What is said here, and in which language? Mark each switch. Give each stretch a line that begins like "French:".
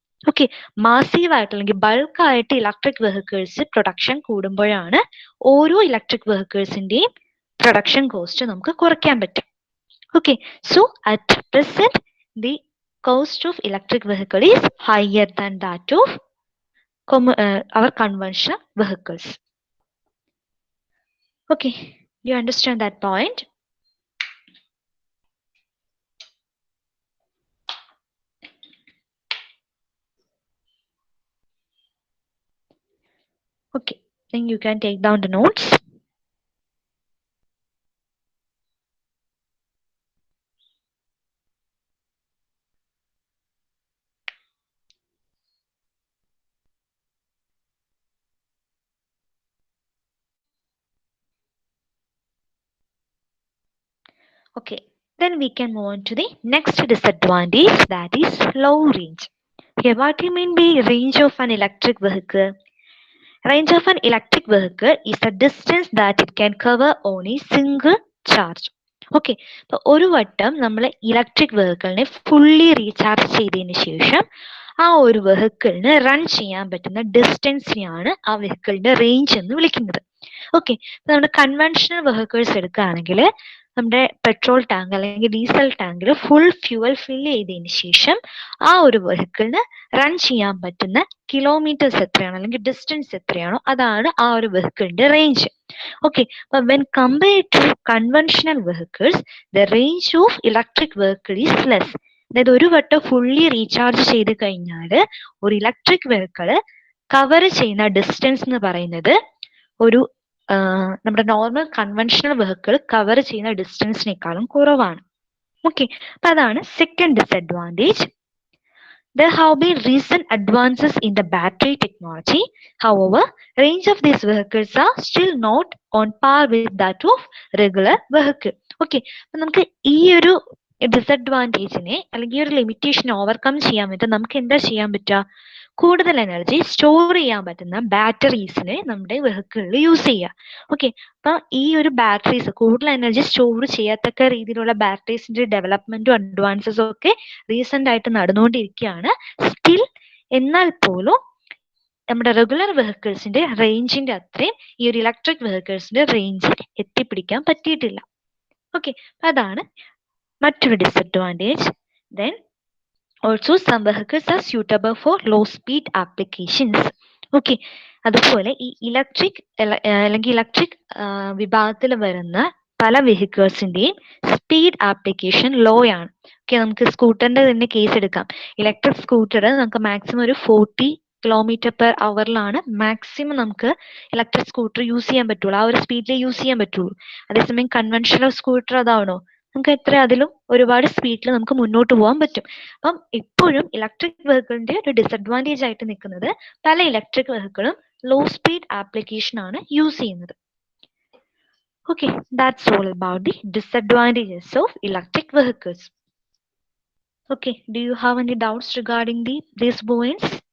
Malayalam: Okay, massive ആയിട്ട് അല്ലെങ്കിൽ bulk ആയിട്ട് ഇലക്ട്രിക് വെഹിക്കിൾസ് പ്രൊഡക്ഷൻ കൂടുമ്പോഴാണ് ഓരോ ഇലക്ട്രിക് വെഹിക്കിൾസിന്റെയും പ്രൊഡക്ഷൻ കോസ്റ്റ് നമുക്ക് കുറയ്ക്കാൻ പറ്റും.
English: Okay, so at present the cost of electric vehicle is higher than that of our conventional vehicles. Okay, do you understand that point? Okay, then you can take down the notes. Okay, then we can move on to the next disadvantage, that is low range. Okay, what do you mean by range of an electric vehicle? Range of an electric vehicle is the distance that it can cover on a single charge.
Malayalam: Okay, അപ്പൊ ഒരു വട്ടം നമ്മൾ electric വെഹിക്കിളിനെ fully recharge ചെയ്തതിന് ശേഷം ആ ഒരു വെഹിക്കിളിന് run ചെയ്യാൻ പറ്റുന്ന ഡിസ്റ്റൻസിനെയാണ് ആ വെഹിക്കിളിന്റെ റേഞ്ച് എന്ന് വിളിക്കുന്നത്. ഓക്കെ, നമ്മുടെ കൺവെൻഷണൽ വെഹിക്കിൾസ് എടുക്കുകയാണെങ്കിൽ നമ്മുടെ പെട്രോൾ ടാങ്ക് അല്ലെങ്കിൽ ഡീസൽ ടാങ്കിൽ ഫുൾ ഫ്യൂവൽ ഫില്ല് ചെയ്തതിന് ശേഷം ആ ഒരു വെഹിക്കിളിന് റൺ ചെയ്യാൻ പറ്റുന്ന കിലോമീറ്റേഴ്സ് എത്രയാണോ അല്ലെങ്കിൽ ഡിസ്റ്റൻസ് എത്രയാണോ അതാണ് ആ ഒരു വെഹിക്കിളിന്റെ റേഞ്ച്.
English: Okay, അപ്പൊ when compared to conventional vehicles the range of electric vehicle is less.
Malayalam: അതായത് ഒരു വട്ടം ഫുള്ളി റീചാർജ് ചെയ്ത് കഴിഞ്ഞാൽ ഒരു ഇലക്ട്രിക് വെഹിക്കിള് കവർ ചെയ്യുന്ന ഡിസ്റ്റൻസ് എന്ന് പറയുന്നത് ഒരു നമ്മുടെ നോർമൽ കൺവെൻഷണൽ വെഹിക്കിൾ കവർ ചെയ്യുന്ന ഡിസ്റ്റൻസിനേക്കാളും കുറവാണ്. ഓക്കെ, അപ്പൊ അതാണ് second disadvantage.
English: There have been recent advances in the battery technology. However, range of these vehicles are still not on par with that of regular vehicle.
Malayalam: Okay, അപ്പൊ നമുക്ക് ഈ ഒരു ഡിസഡ്വാൻറ്റേജിനെ അല്ലെങ്കിൽ ഈ ഒരു ലിമിറ്റേഷൻ ഓവർകം ചെയ്യാൻ വേണ്ടി നമുക്ക് എന്താ ചെയ്യാൻ പറ്റുക? കൂടുതൽ എനർജി സ്റ്റോർ ചെയ്യാൻ പറ്റുന്ന ബാറ്ററീസിനെ നമ്മുടെ വെഹിക്കിളിൽ യൂസ് ചെയ്യുക. ഓക്കെ, അപ്പൊ ഈ ഒരു ബാറ്ററീസ് കൂടുതൽ എനർജി സ്റ്റോർ ചെയ്യത്തക്ക രീതിയിലുള്ള ബാറ്ററീസിന്റെ ഡെവലപ്മെന്റും അഡ്വാൻസസും ഒക്കെ റീസെന്റ് ആയിട്ട് നടന്നുകൊണ്ടിരിക്കുകയാണ്. സ്റ്റിൽ എന്നാൽ പോലും നമ്മുടെ റെഗുലർ വെഹിക്കിൾസിന്റെ റേഞ്ചിന്റെ അത്രയും ഈ ഒരു ഇലക്ട്രിക് വെഹിക്കിൾസിന്റെ റേഞ്ചിൽ എത്തിപ്പിടിക്കാൻ പറ്റിയിട്ടില്ല. ഓക്കെ, അതാണ് മറ്റൊരു disadvantage.
English: Then also some vehicles are suitable for low speed applications.
Malayalam: Okay, അതുപോലെ ഈ ഇലക്ട്രിക് അല്ലെങ്കിൽ ഇലക്ട്രിക് വിഭാഗത്തിൽ വരുന്ന പല വെഹിക്കിൾസിന്റെയും സ്പീഡ് ആപ്ലിക്കേഷൻ ലോ ആണ്. ഓക്കെ, നമുക്ക് സ്കൂട്ടറിന്റെ തന്നെ കേസ് എടുക്കാം. ഇലക്ട്രിക് സ്കൂട്ടർ നമുക്ക് മാക്സിമം ഒരു 40 km/h മാക്സിമം നമുക്ക് ഇലക്ട്രിക് സ്കൂട്ടർ യൂസ് ചെയ്യാൻ പറ്റുള്ളൂ. ആ ഒരു സ്പീഡിൽ യൂസ് ചെയ്യാൻ പറ്റുള്ളൂ. അതേസമയം കൺവെൻഷണൽ സ്കൂട്ടർ അതാണോ, നമുക്ക് എത്ര അതിലും ഒരുപാട് സ്പീഡിൽ നമുക്ക് മുന്നോട്ട് പോകാൻ പറ്റും. അപ്പം ഇപ്പോഴും ഇലക്ട്രിക് വെഹിക്കിളിന്റെ ഒരു ഡിസഡ്വാൻറ്റേജ് ആയിട്ട് നിൽക്കുന്നത് പല ഇലക്ട്രിക് വെഹിക്കിളും ലോ സ്പീഡ് ആപ്ലിക്കേഷൻ ആണ് യൂസ് ചെയ്യുന്നത്.
English: Okay, that's all about the disadvantages of electric vehicles. Okay, do you have any doubts regarding these points?